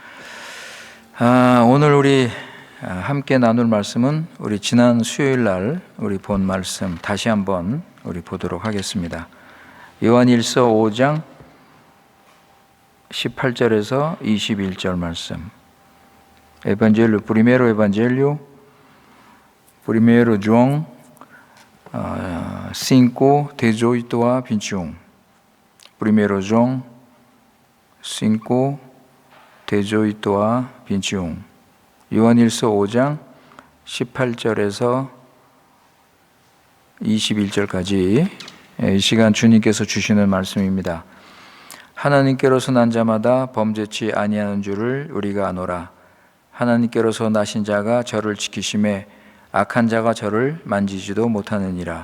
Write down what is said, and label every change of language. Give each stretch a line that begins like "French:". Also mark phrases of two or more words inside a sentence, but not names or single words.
Korean: 오늘 우리 함께 나눌 말씀은 우리 지난 수요일 날 우리 본 말씀 다시 한번 우리 보도록 하겠습니다. 요한일서 5장 18절에서 21절 말씀.
Portuguese: Evangelho, primeiro Evangelho, primeiro João 5, 18 a 21. Primeiro João 5, 18 a 21.
Korean: 요한일서 5장 18절에서 21절까지 이 시간 주님께서 주시는 말씀입니다. 하나님께로서 난 자마다 범죄치 아니하는 줄을 우리가 아노라. 하나님께로서 나신 자가 저를 지키심에 악한 자가 저를 만지지도 못하느니라.